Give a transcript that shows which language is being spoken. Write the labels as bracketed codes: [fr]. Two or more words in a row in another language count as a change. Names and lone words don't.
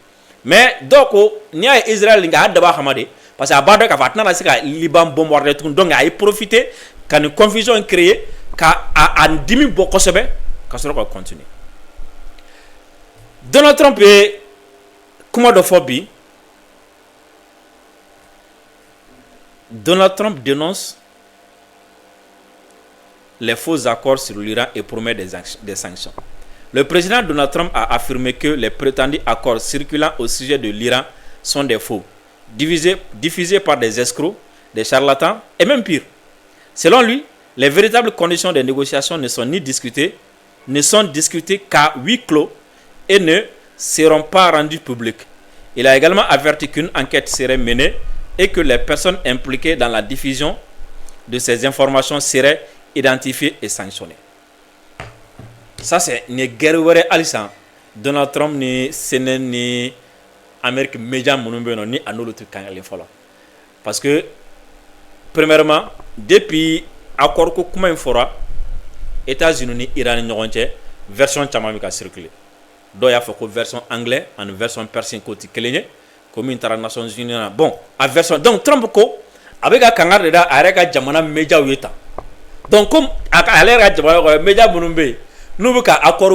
[bm] mais dɔw ko n'i y'a ye Israël nka a dabɔ a kama de [fr] parce que [bm] a b'a dɔn k'a fɔ a tɛna se ka Liban bombarder tugun donc a ye profiter ka nin [fr] confusion créer [bm] ka a dimi bɔ kosɛbɛ ka sɔrɔ ka continuer [fr] Donald Trump ye kuma dɔ fɔ bi Donald Trump dénonce les faux accords sur l'Iran et promet des sanctions. Le président Donald Trump a affirmé que les prétendus accords circulant au sujet de l'Iran sont des faux, diffusés par des escrocs, des charlatans et même pire. Selon lui, les véritables conditions des négociations ne sont discutées qu'à huis clos et ne seront pas rendues publiques. Il a également averti qu'une enquête serait menée et que les personnes impliquées dans la diffusion de ces informations seraient identifiées et sanctionnées. Ça c'est une guerre [bm] wɛrɛ halisa Donald Trump ni CNN ni Amérique média minnu bɛ yen nɔ ni a n'olu tɛ kangalen fɔlɔ [fr] parce que premièrement depuis accord [bm] ko kuma in fɔra États-Unis ni Iran ni ɲɔgɔn cɛ version caman bɛ ka circuler dɔw y'a fɔ ko [fr] version anglais [bm] ani [fr] version persienne [bm] ko tɛ kelen ye ko min taara Nations Unies na bon a version donc Trump ko a bɛ ka kangari de da a yɛrɛ ka jamana médiaw ye tan [fr] donc comme [bm] ale yɛrɛ ka jamana kɔnɔ média minnu bɛ yen n'u bɛ ka accord